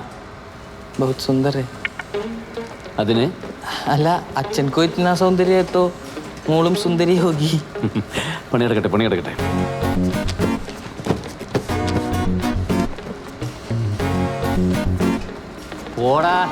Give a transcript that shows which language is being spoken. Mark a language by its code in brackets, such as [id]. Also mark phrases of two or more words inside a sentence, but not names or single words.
[hi] बहुत सुंदर है. [ml] അതിന് [hi] अല്ല, അച്ഛൻ को इतना सौंदर्य है तो [ml] മോളും സുന്ദരി [hi] होगी. [ml] പണിയെടുക്കട്ടെ പണിയെടുക്കട്ടെ. ഓടാ.